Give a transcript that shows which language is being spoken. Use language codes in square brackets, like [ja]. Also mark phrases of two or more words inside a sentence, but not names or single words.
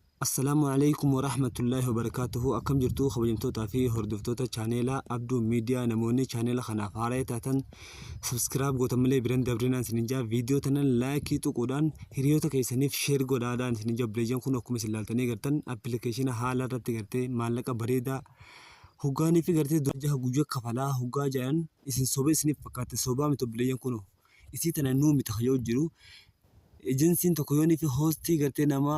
[ar] السلام عليكم ورحمة الله وبركاته. [om] أكم جرتو خبجمتوتا في هردفتوتا channel Abduu Media namoonni channel kanaaf haaraa taatan subscribe gootamlee biraan dabrina sininja video tanan like tuquudhaan hiriyoota keessaniif share godhaadhaan sininja bileejan kun akkuma ilaaltanii gartan application haala irratti gartee maallaqa bareedaa hoggaanii fi gartee durja guyyaa kafalaa hoggaa jedhan isin soba isiniif fakkaate sobaa mito bileejan kun isii tanan nuu mitaxayoo jiru agensiin tokko yoonii fi hostii gartee